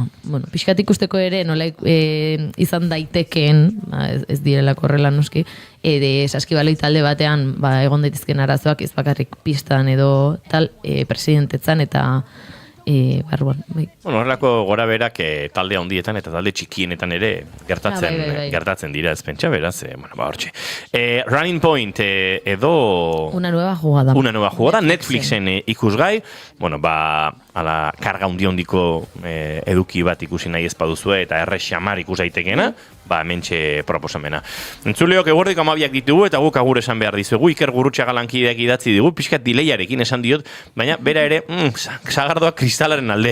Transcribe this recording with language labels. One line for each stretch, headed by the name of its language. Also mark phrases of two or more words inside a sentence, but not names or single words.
Basque: Pixkat ikusteko ere, nola izan daitekeen, ez direlako horrela noski, saskibaloi talde batean egon daitezken arazoak ez bakarrik pistan edo tal, presidentetzan eta barruan. Horrelako gora berak talde handietan eta talde txikienetan ere gertatzen dira ez pentsa, beraz, hortxe. Running Point edo... Una nueva jugada. Netflixen ikusgai, ala karga hondiko eduki bat ikusi nahi ezpaduzue eta errexamar ikus daitekena, hementxe proposamena. Entzuleok eguerdik 12 ditugu eta guk agur esan behar dizuegu, Iker Gurrutxaga lankideak idatzi digu, pixkat dileiarekin esan diot, baina bera ere, sagardoa kristalaren alde.